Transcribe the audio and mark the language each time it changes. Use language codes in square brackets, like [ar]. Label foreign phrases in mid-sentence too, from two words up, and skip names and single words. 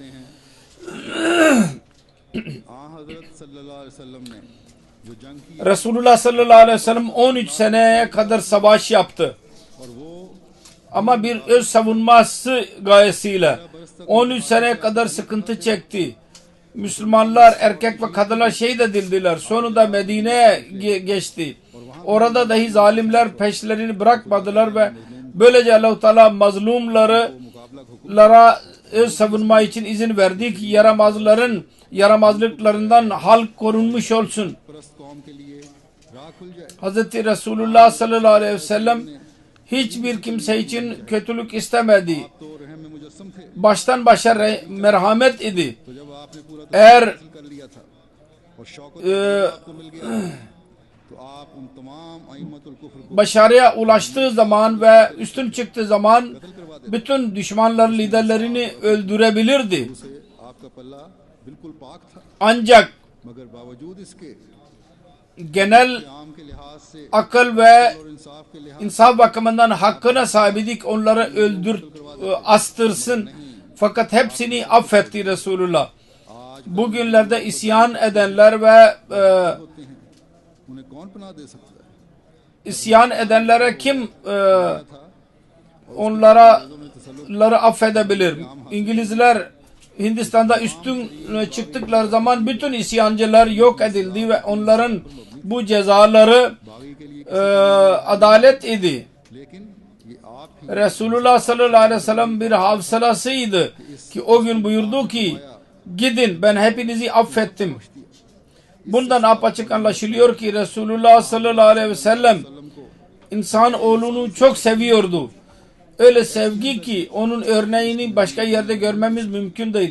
[ur] हजरत [ar] صلی اللہ علیہ وسلم [ur] نے جو جنگ کی [tr] Resulullah [ar] صلى الله عليه وسلم [tr] 13 seneye kadar savaş yaptı. [ur] اور وہ [tr] Ama bir öz savunması gayesiyle 13 seneye kadar sıkıntı çekti. Müslümanlar erkek ve kadınlar şehit edildiler. Sonunda Medine'ye geçti. Orada dahi zalimler peşlerini bırakmadılar ve böylece Allah-u Teala mazlumlara öz savunma için izin verdi ki yaramazlıklarından halk korunmuş olsun. [ur] پرست قوم کے لیے راہ کھل جائے. [tr] Hazreti Resulullah [ar] صلى الله عليه وسلم [tr] hiçbir kimse için kötülük istemedi. [ur] تو رحم میں مجسم تھے, [tr] Baştan başa merhamet idi. [ur] تو جب آپ نے پورا [tr] Eğer [ur] حاصل کر لیا تھا اور شوکت آپ کو مل گیا تو آپ ان تمام [ar] أئمة الكفر [ur] को [tr] başarıya ulaştığı zaman ve üstün çıktığı zaman bütün düşmanların liderlerini öldürebilirdi. [ur] سے آپ کا پلہ بالکل پاک تھا, [tr] Ancak [ur] مگر باوجود اس کے [tr] genel [ur] عام کے لحاظ سے [tr] akıl ve [ur] اور انصاف کے لحاظ [tr] insaf bakımından hakkına sahibidik, onları astırsın. Fakat hepsini affetti Resulullah. Bugünlerde isyan edenler ve [ur] ہوتے ہیں، انہیں کون پناہ دے سکتا ہے? [tr] isyan edenlere kim onları affedebilir? İngilizler Hindistan'da üstün çıktıkları zaman bütün isyancılar yok edildi ve onların bu cezaları [ur] باغی کے لیے [tr] adalet idi. [ur] لیکن یہ آپ ہی [tr] Resulullah [ar] صلى الله عليه وسلم [tr] bir hafsalasıydı ki o gün buyurdu ki gidin ben hepinizi affettim. Bundan apaçık anlaşılıyor ki Resulullah [ar] صلى الله عليه وسلم [tr] insan oğlunu çok seviyordu. Öyle sevgi ki onun örneğini başka yerde görmemiz mümkün değil.